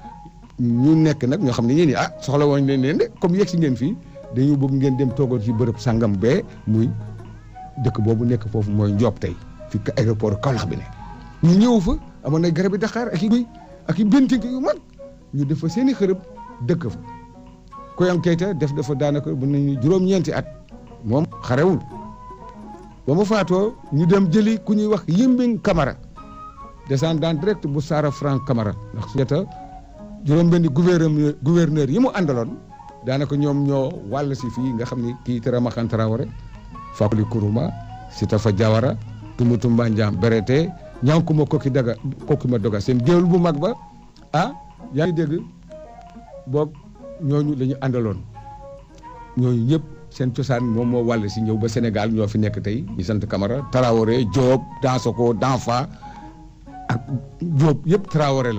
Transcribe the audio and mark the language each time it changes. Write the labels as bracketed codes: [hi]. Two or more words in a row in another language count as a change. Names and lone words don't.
[wo] ñu nekk nag ñoo xam ne yéen soxla woon leen de comme yegg si ngeen fii dañu bëgg ngeen dem toogal ci bërëb sàngam bee muy dëkk boobu nekk foofu mooy Ndiob tey fi aéroport Kaolack bi ne ñu ñëw fa amoon ay garabi Dakar ak i guy ak i bentinki yu mag ñu def fa seen i xërëb dëkk fa Koyang Keita def dafa daanaka mën nañu juróom-ñeenti at moom xarewul ba mu faatoo ñu dem jëli ku ñuy wax Yimbing Camara [fr] descendant direct [wo] bu Sara Franc Camara ndax Soundiata juróom-benni gouverneur yi mu àndaloon daanaka ñoom ñoo wàll si fii nga xam ni kii Téramakhane Traoré Fakoli Kourouma Sitafa Diawara Tumutumba Ndiam Berete Ñankuma Kokima Doga seen géwél bu mag ba yaa ngi dégg boobu ñooñu la ñu àndaloon ñooñu ñëpp seen cosaan moom moo wàll si ñëw ba Sénégal ñoo fi nekk tey ñu sant Camara Traoré Diop Dansoko Danfa ak Diop yëpp Traoré